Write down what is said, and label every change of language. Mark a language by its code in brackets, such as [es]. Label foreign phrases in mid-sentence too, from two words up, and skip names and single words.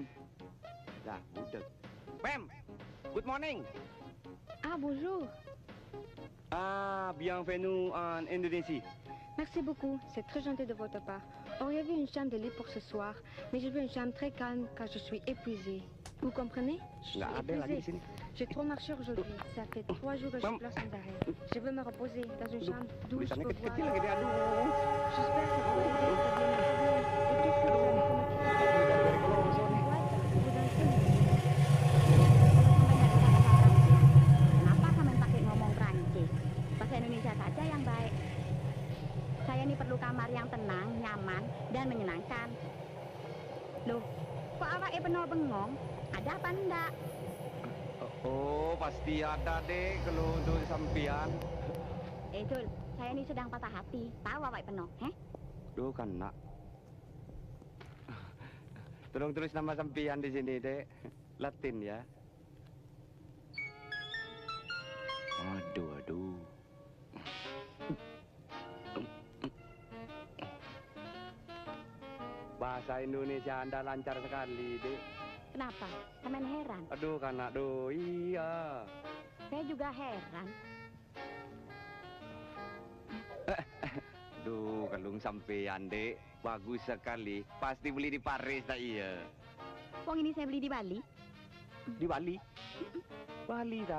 [id] Dah, udah. [en] Ma'am, good morning. [fr] Ah, bonjour. Ah, bienvenue en Indonésie. Merci beaucoup, c'est très gentil de votre part. Auriez-vous une chambre de lit pour ce soir? Mais je veux une chambre très calme car je suis épuisée. Vous comprenez? [id] Nggak ada lagi di sini. [fr] J'ai trop marché aujourd'hui. Ça fait 3 jours que je pleure sans arrêt. Je veux me reposer dans une chambre d'où je [id] Tulisannya [fr] peux [id] kecil-kecil [fr] voir. [id] lagi deh, aduh. [fr] J'espère que ça pourrait aider à établir mes problèmes. Et qu'est-ce que vous allez [id] Kenapa sampean pakai ngomong Prancis? Bahasa Indonesia saja yang baik. Saya ini perlu kamar yang tenang, nyaman, dan menyenangkan. Loh, kok awake penuh bengong? Ada apa enggak? Oh, pasti ada deh kalau untuk sampean. Jul, saya ini sedang patah hati. Tahu awake penuh, Duh, kan nak. Tolong tulis nama sampean di sini, Dek. Latin ya. Aduh, aduh. Bahasa Indonesia Anda lancar sekali, Dek. Kenapa? Sampean heran? Aduh, kan nak, duh. Iya. Saya juga heran. Duh, kalung sampean, Dek. Bagus sekali. Pasti beli di Paris, tak iya? Wong ini saya beli di Bali. Di Bali? Bali dah.